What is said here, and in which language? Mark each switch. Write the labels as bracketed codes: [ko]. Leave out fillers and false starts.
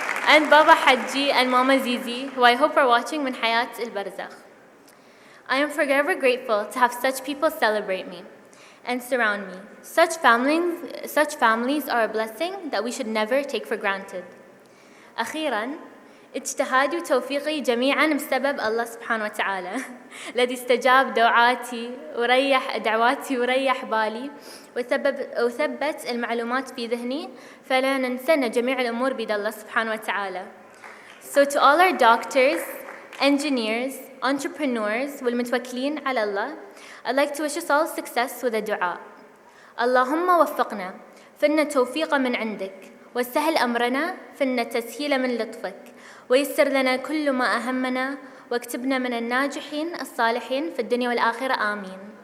[en] And Baba Haji and Mama Zizi, who I hope are watching من حياة البرزخ. I am forever grateful to have such people celebrate me and surround me. Such families are a blessing that we should never take for granted. [ar] أخيراً, اجتهادي وتوفيقي جميعاً بسبب الله سبحانه وتعالى الذي استجاب دعواتي وريح دعواتي وريح بالي وثبت المعلومات في ذهني فلا ننسى أن جميع الأمور بيد الله سبحانه وتعالى. [en] So to all our doctors, engineers, entrepreneurs والمتوكلين على الله, I'd like to wish us all success with a dua. [ar] اللهم وفقنا فإن التوفيق من عندك وسهل أمرنا فإن التسهيل من لطفك ويسر لنا كل ما أهمنا واكتبنا من الناجحين الصالحين في الدنيا والآخرة آمين.